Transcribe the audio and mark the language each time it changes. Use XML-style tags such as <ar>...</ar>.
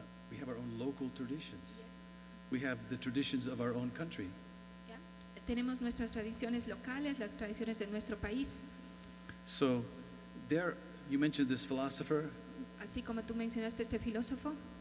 <en>We have our own local traditions. We have the traditions of our own country.</en> <es>Tenemos nuestras tradiciones locales, las tradiciones de nuestro país.</es> <en>So there, you mentioned this philosopher.</en> <es>Así como tú mencionaste este filósofo.</es>